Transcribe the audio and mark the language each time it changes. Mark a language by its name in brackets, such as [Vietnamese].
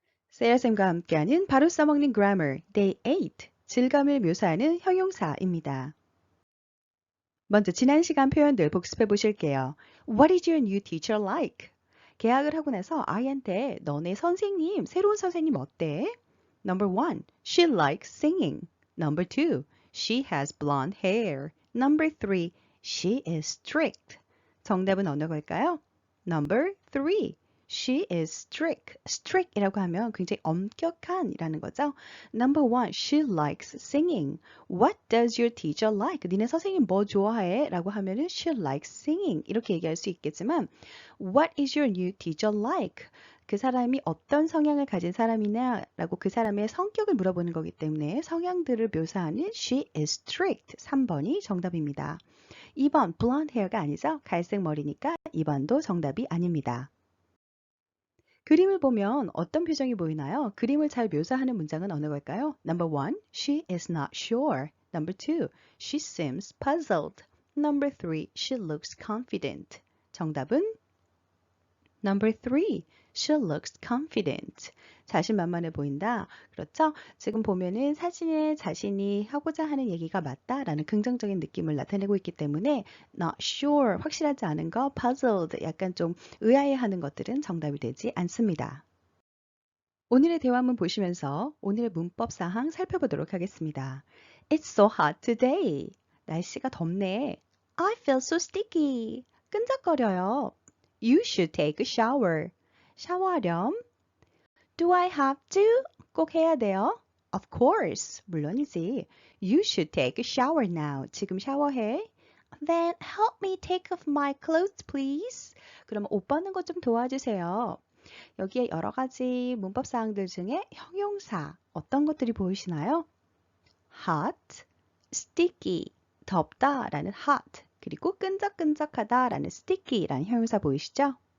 [Korean] 세라쌤과 함께하는 바로 써먹는 grammar Day 8 질감을 묘사하는 형용사입니다. 먼저 지난 시간 표현들 복습해 보실게요. [English] What is your new teacher like? [Korean] 계약을 하고 나서 아이한테 너네 선생님, 새로운 선생님 어때? [English] Number 1. She likes singing. Number 2. She has blonde hair. Number 3. She is strict. [Korean] 정답은 어느 걸까요? [English] Number 3. She is strict. [Korean] strict이라고 하면 굉장히 엄격한이라는 거죠. [English] Number 1. She likes singing. What does your teacher like? [Korean] 니네 선생님 뭐 좋아해? 라고 하면은 [English] she likes singing. [Korean] 이렇게 얘기할 수 있겠지만 [English] What is your new teacher like? [Korean] 그 사람이 어떤 성향을 가진 사람이냐 라고 그 사람의 성격을 물어보는 거기 때문에 성향들을 묘사하는 [English] she is strict. [Korean] 3번이 정답입니다. 2번 blonde hair가 아니죠? 갈색 머리니까 2번도 정답이 아닙니다. 그림을 보면 어떤 표정이 보이나요? 그림을 잘 묘사하는 문장은 어느 걸까요? [English] Number 1, she is not sure. Number 2, she seems puzzled. Number 3, she looks confident. 정답은 Number 3, she looks confident. [Korean] 자신만만해 보인다. 그렇죠? 지금 보면은 사진에 자신이 하고자 하는 얘기가 맞다라는 긍정적인 느낌을 나타내고 있기 때문에 not sure, 확실하지 않은 거, puzzled, 약간 좀 의아해하는 것들은 정답이 되지 않습니다. 오늘의 대화문 보시면서 오늘의 문법 사항 살펴보도록 하겠습니다. [English] It's so hot today. [Korean] 날씨가 덥네. [English] I feel so sticky. [Korean] 끈적거려요. [English] You should take a shower. [Korean] 샤워하렴. [English] Do I have to? [Korean] 꼭 해야 돼요? [English] Of course. [Korean] 물론이지. [English] You should take a shower now. [Korean] 지금 샤워해. [English] Then help me take off my clothes, please. [Korean] 그럼 옷 벗는 것 좀 도와주세요. 여기에 여러 가지 문법 사항들 중에 형용사 어떤 것들이 보이시나요? hot, sticky, 덥다라는 hot, 그리고 끈적끈적하다라는 sticky라는 형용사 보이시죠?